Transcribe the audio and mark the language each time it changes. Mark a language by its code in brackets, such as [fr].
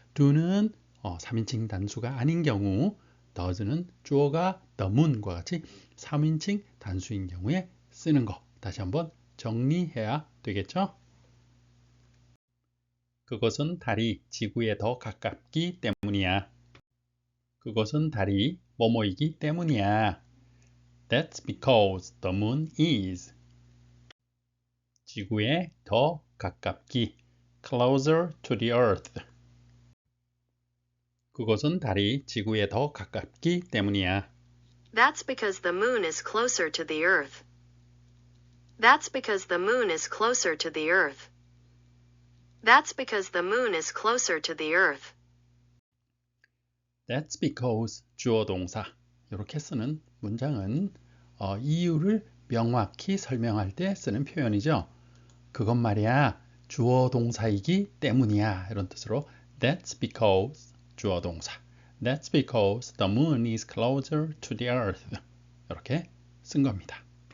[ko] do는 3인칭 단수가 아닌 경우 does는 주어가 [en] the moon [ko] 과 같이 3인칭 단수인 경우에 쓰는 거. 다시 한번 정리해야 되겠죠? 그것은 달이 지구에 더 가깝기 때문이야. 그것은 달이 뭐뭐이기 때문이야. [en] That's because the moon is. [ko] 지구에 더 가깝기. [en] Closer to the earth. [ko] 그것은 달이 지구에 더 가깝기 때문이야. [en] That's because the moon is closer to the earth. That's because the moon is closer to the earth. That's because the moon is closer to the earth. That's because [ko] 주어 동사 이렇게 쓰는 문장은 이유를 명확히 설명할 때 쓰는 표현이죠. 그건 말이야 주어 동사이기 때문이야 이런 뜻으로 That's because 주어 동사 [en] That's because the moon is closer to the earth [ko] 이렇게 쓴 겁니다.